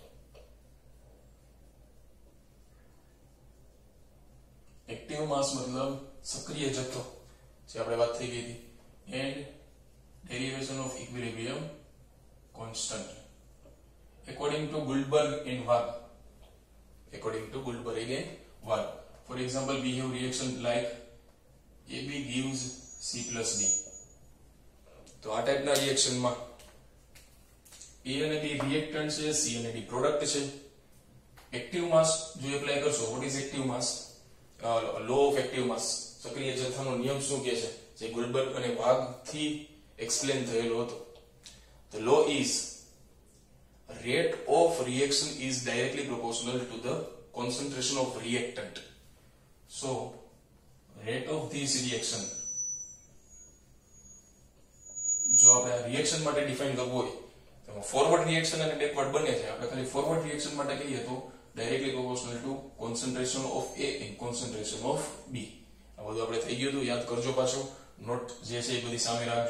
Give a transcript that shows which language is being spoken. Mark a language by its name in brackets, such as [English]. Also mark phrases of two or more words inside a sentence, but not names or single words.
[English] active mass [Gujarati] મતલબ સક્રિય જથ્થો, જે આપણે વાત થઈ ગઈ હતી, [English] and derivation of equilibrium constant according to Guldberg and Waag. According to Guldberg and Waag. For example, we have reaction like AB gives C plus D. [Gujarati] તો આ ટાઈપના રિએક્શનમાં A અને B રિએક્ટન્ટ છે, C અને D પ્રોડક્ટ છે. [English] active mass જો એપ્લાય કરશો, what is active mass? law of active mass, [Gujarati] સક્રિય જથ્થાનો નિયમ શું કહે છે, જે ગુલબર્ગ અને વાગ થી એક્સપ્લેન થયેલો હતો. [English] The law is rate of reaction is directly proportional to the concentration of reactant. So rate of this reaction, [Gujarati] જો આપણે રિએક્શન માટે ડિફાઇન કરવું હોય તો ફોરવર્ડ રિએક્શન અને બેકવર્ડ બંને છે. આપણે ખાલી ફોરવર્ડ રિએક્શન માટે કહીએ તો [English] directly proportional to concentration of A and concentration of B. [Gujarati] આ બધું આપણે થઈ ગયું હતું, યાદ કરજો, પાછો નોટ જે છે એ બધી સામે રાખજો.